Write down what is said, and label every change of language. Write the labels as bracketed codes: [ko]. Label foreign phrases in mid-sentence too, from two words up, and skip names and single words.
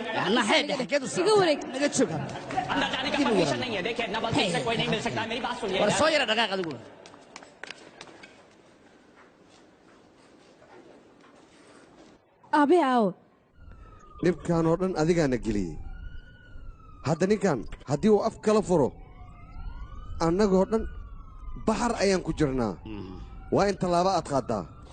[hi] अन्ना है देख [so] iga wareeg naga joog [hi] अंदर जाने का परमिशन नहीं है देखिए नवल से कोई नहीं मिल सकता मेरी बात सुनिए [so] war soo yara dhaqaaq adigu aabe aawo dhibkan oo dhan adigaana geliyey hadda ninkan haddii uu af kala furo annagoo dhan baxar ayaan ku jirnaa waa in tallaabo aad qaaddaa